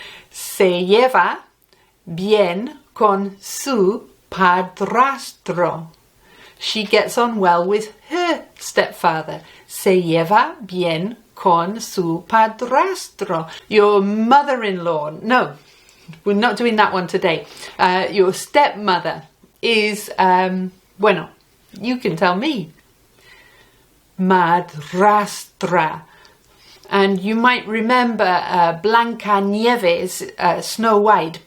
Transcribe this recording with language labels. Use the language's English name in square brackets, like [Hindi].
[Spanish] Se lleva bien con su padrastro. [English] She gets on well with her stepfather. [Spanish] Se lleva bien con su padrastro. [English] Your mother-in-law. No, we're not doing that one today. Your stepmother is, bueno, you can tell me. Madrastra. And you might remember Blancanieves, Snow White.